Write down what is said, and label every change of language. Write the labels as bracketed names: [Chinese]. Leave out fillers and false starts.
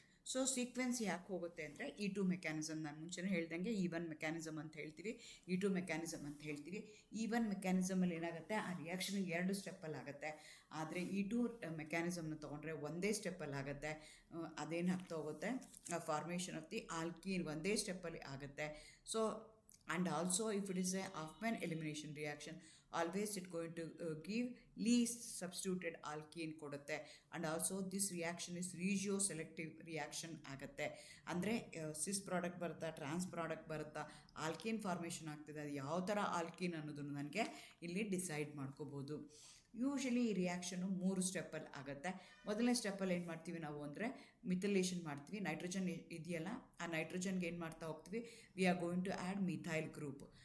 [Kannada] So sequence ಯಾಕೆ ಹೋಗುತ್ತೆ ಅಂದರೆ, E2 ಮೆಕ್ಯಾನಿಸಮ್, ನಾನು ಮುಂಚೆನೇ ಹೇಳ್ದಂಗೆ E1 ಮೆಕ್ಯಾನಿಸಮ್ ಅಂತ ಹೇಳ್ತೀವಿ, E2 ಮೆಕ್ಯಾನಿಸಮ್ ಅಂತ ಹೇಳ್ತೀವಿ. E1 ಮೆಕ್ಯಾನಿಸಮಲ್ಲಿ ಏನಾಗುತ್ತೆ, ಆ ರಿಯಾಕ್ಷನ್ 2 ಸ್ಟೆಪ್ಪಲ್ಲಿ ಆಗುತ್ತೆ. ಆದರೆ E2 ಮೆಕ್ಯಾನಿಸಮ್ನ ತೊಗೊಂಡ್ರೆ ಒಂದೇ ಸ್ಟೆಪ್ಪಲ್ಲಿ ಆಗುತ್ತೆ. ಅದೇನು ಆಗ್ತಾ ಹೋಗುತ್ತೆ, [English] formation of the alkene [Kannada] ಒಂದೇ ಸ್ಟೆಪ್ಪಲ್ಲಿ ಆಗುತ್ತೆ. [English] so and also if it is a Hoffman elimination reaction, always it going to give least substituted alkene [Kannada] ಕೊಡುತ್ತೆ. [English] and also this reaction is regio selective reaction [Kannada] ಆಗುತ್ತೆ. ಅಂದರೆ ಸಿಸ್ ಪ್ರಾಡಕ್ಟ್ ಬರುತ್ತಾ, ಟ್ರಾನ್ಸ್ product ಬರುತ್ತಾ, alkene formation ಆಗ್ತದೆ, ಅದು ಯಾವ ಥರ ಆಲ್ಕೀನ್ ಅನ್ನೋದನ್ನು ನನಗೆ ಇಲ್ಲಿ ಡಿಸೈಡ್ ಮಾಡ್ಕೋಬೋದು. ಯೂಶಲಿ ಈ ರಿಯಾಕ್ಷನು 3 ಸ್ಟೆಪ್ಪಲ್ಲಿ ಆಗುತ್ತೆ. ಮೊದಲನೇ ಸ್ಟೆಪ್ಪಲ್ಲಿ ಏನು ಮಾಡ್ತೀವಿ ನಾವು ಅಂದರೆ ಮಿಥೈಲೇಷನ್ ಮಾಡ್ತೀವಿ. ನೈಟ್ರೋಜನ್ ಇದೆಯಲ್ಲ, ಆ ನೈಟ್ರೋಜನ್ಗೆ ಏನು ಮಾಡ್ತಾ ಹೋಗ್ತೀವಿ, [English] We are going to add methyl group.